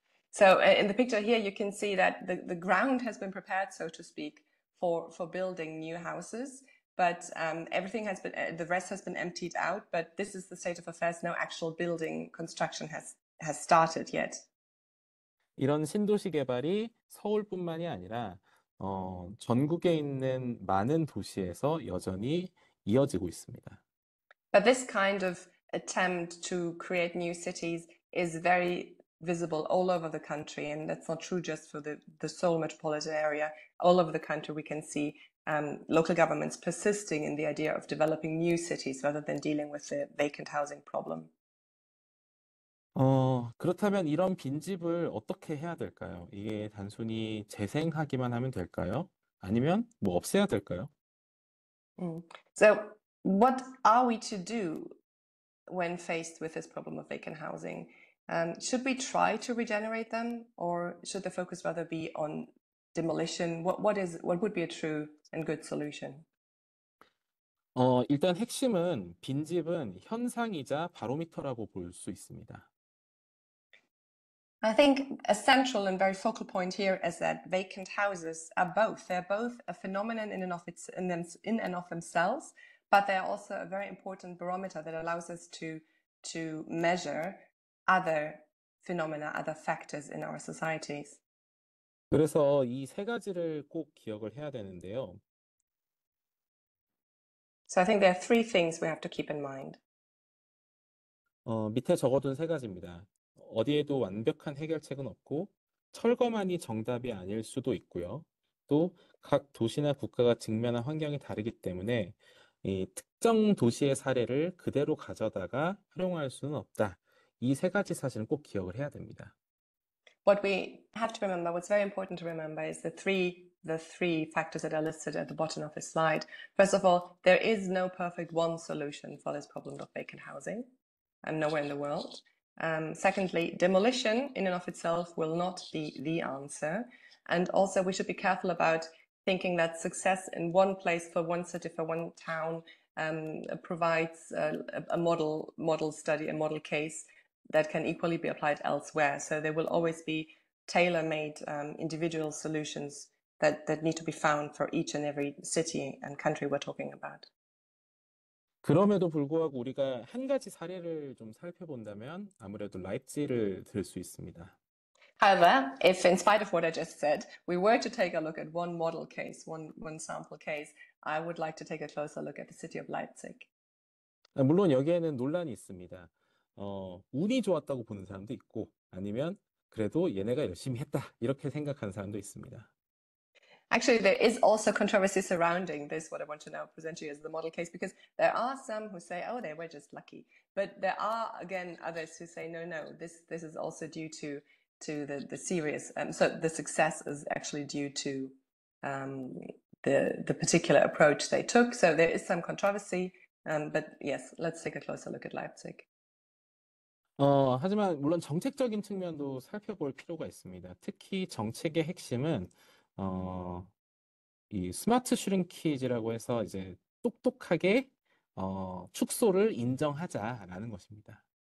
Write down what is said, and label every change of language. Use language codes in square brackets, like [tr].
[en] So in the picture here, you can see that the ground has been prepared, so to speak, for building new houses, but everything has been, the rest has been emptied out, but this is the state of affairs. No actual building construction has started yet. [ko] 이런 신도시 개발이 서울뿐만이 아니라 전국에 있는 많은 도시에서 여전히 이어지고 있습니다. [en] But this kind of attempt to create new cities is very visible all over the country, and that's not true just for the Seoul metropolitan area. All over the country, we can see local governments persisting in the idea of developing new cities rather than dealing with the vacant housing problem. [ko] 그렇다면 이런 빈집을 어떻게 해야 될까요? 이게 단순히 재생하기만 하면 될까요? 아니면 뭐 없애야 될까요? [en] So, what are we to do when faced with this problem of vacant housing? Should we try to regenerate them, or should the focus rather be on demolition? What would be a true and good solution? [ko] 일단 핵심은 빈집은 현상이자 바로미터라고 볼 수 있습니다. [en] I think a central and very focal point here is that vacant houses are both. They're both a phenomenon in and of themselves, but they're also a very important barometer that allows us to measure other phenomena, other factors in our societies. [ko] 그래서 이 세 가지를 꼭 기억을 해야 되는데요. [en] So I think there are three things we have to keep in mind. [ko] 밑에 적어둔 세 가지입니다. 어디에도 완벽한 해결책은 없고 철거만이 정답이 아닐 수도 있고요. 또 각 도시나 국가가 직면한 환경이 다르기 때문에 이 특정 도시의 사례를 그대로 가져다가 활용할 수는 없다. 이 세 가지 사실은 꼭 기억을 해야 됩니다. [en] What we have to remember, what's very important to remember, is the three factors that are listed at the bottom of this slide. First of all, there is no perfect one solution for this problem of vacant housing, and nowhere in the world. Secondly, demolition in and of itself will not be the answer. And also we should be careful about thinking that success in one place for one city, for one town, provides a model study, a model case that can equally be applied elsewhere. So there will always be tailor-made individual solutions that need to be found for each and every city and country we're talking about. [ko] 그럼에도 불구하고 우리가 한 가지 사례를 좀 살펴본다면 아무래도 라입지를 들 수 있습니다. [en] However, if in spite of what I just said, we were to take a look at one model case, one sample case, I would like to take a closer look at the city of Leipzig. [ko] 물론 여기에는 논란이 있습니다. 운이 좋았다고 보는 사람도 있고 아니면 그래도 얘네가 열심히 했다 이렇게 생각하는 사람도 있습니다. [en] Actually, there is also controversy surrounding this, what I want to now present to you as the model case, because there are some who say, oh, they were just lucky. But there are, again, others who say, no, this is also due to the serious, so the success is actually due to the particular approach they took. So there is some controversy, but yes, let's take a closer look at Leipzig. [ko] 하지만 물론 정책적인 측면도 살펴볼 필요가 있습니다. 특히 정책의 핵심은 이 스마트 슈링키지라고 해서 이제 똑똑하게 축소를 인정하자라는 것입니다.